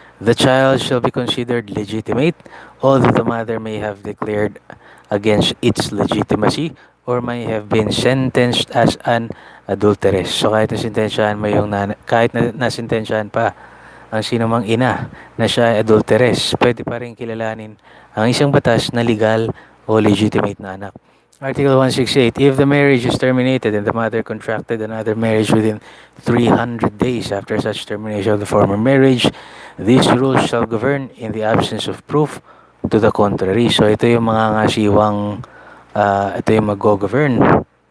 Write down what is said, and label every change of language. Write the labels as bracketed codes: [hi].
[en] The child shall be considered legitimate, although the mother may have declared against its legitimacy or may have been sentenced as an adulteress. [tl] So kahit nasintensyahan mo yung kahit nasintensyahan pa ang sinumang ina na siya ay adulteress, pwede pa rin kilalanin ang isang batas na legal o legitimate na anak. [en] Article 168. If the marriage is terminated and the mother contracted another marriage within 300 days after such termination of the former marriage, these rules shall govern in the absence of proof to the contrary. [tl] So ito yung mga ngasiwang, ito yung mag-govern.